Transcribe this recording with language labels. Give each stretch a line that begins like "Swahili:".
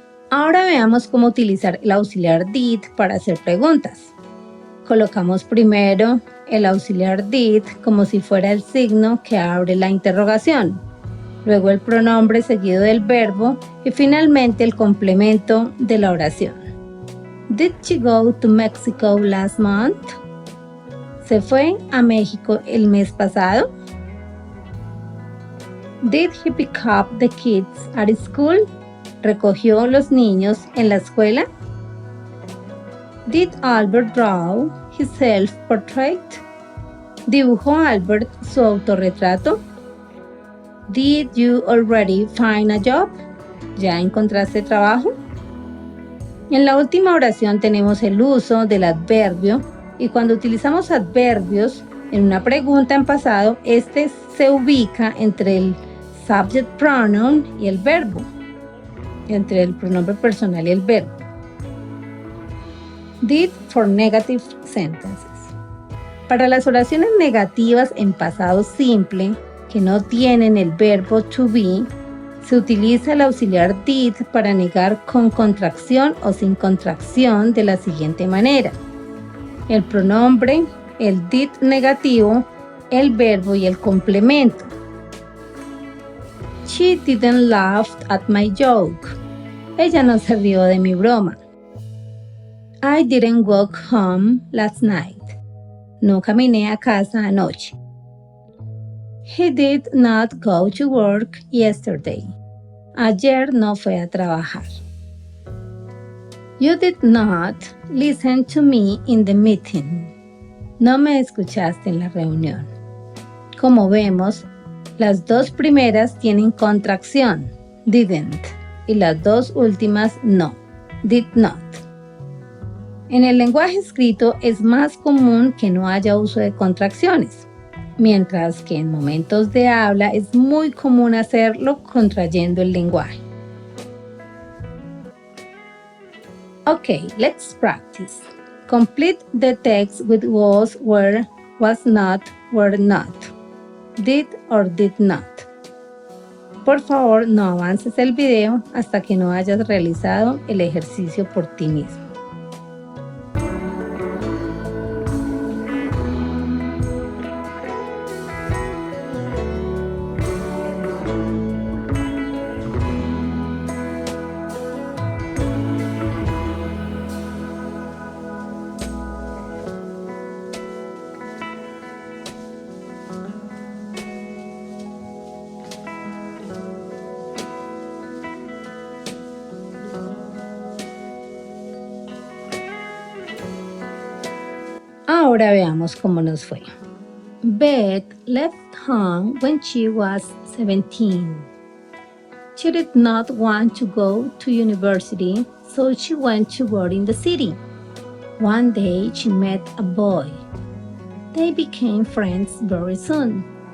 Spanish: Ahora veamos cómo utilizar el auxiliar did para hacer preguntas. Colocamos primero el auxiliar did como si fuera el signo que abre la interrogación, luego el pronombre seguido del verbo y finalmente el complemento de la oración.
English: Did she go to Mexico last month?
Spanish: ¿Se fue a México el mes pasado?
English: Did he pick up the kids at school?
Spanish: ¿Recogió los niños en la escuela?
English: Did Albert draw his self-portrait?
Spanish: ¿Dibujó Albert su autorretrato?
English: Did you already find a job?
Spanish: ¿Ya encontraste trabajo? En la última oración tenemos el uso del adverbio y cuando utilizamos adverbios en una pregunta en pasado, este se ubica entre el subject pronoun y el verbo, entre el pronombre personal y el verbo.
English: Did for negative sentences.
Spanish: Para las oraciones negativas en pasado simple, que no tienen el verbo to be, se utiliza el auxiliar did para negar con contracción o sin contracción de la siguiente manera. El pronombre, el did negativo, el verbo y el complemento.
English: She didn't laugh at my joke.
Spanish: Ella no se rió de mi broma.
English: I didn't walk home last night.
Spanish: No caminé a casa anoche.
English: He did not go to work yesterday.
Spanish: Ayer no fue a trabajar.
English: You did not listen to me in the meeting.
Spanish: No me escuchaste en la reunión. Como vemos, las dos primeras tienen contracción, didn't, y las dos últimas no, did not. En el lenguaje escrito es más común que no haya uso de contracciones, mientras que en momentos de habla es muy común hacerlo contrayendo el lenguaje.
English: Okay, let's practice. Complete the text with was, were, was not, were not, did or did not.
Spanish: Por favor, no avances el video hasta que no hayas realizado el ejercicio por ti mismo. Ahora veamos cómo nos fue.
English: Beth left home when she was 17. She did not want to go to university, so she went to work in the city. One day she met a boy. They became friends very soon.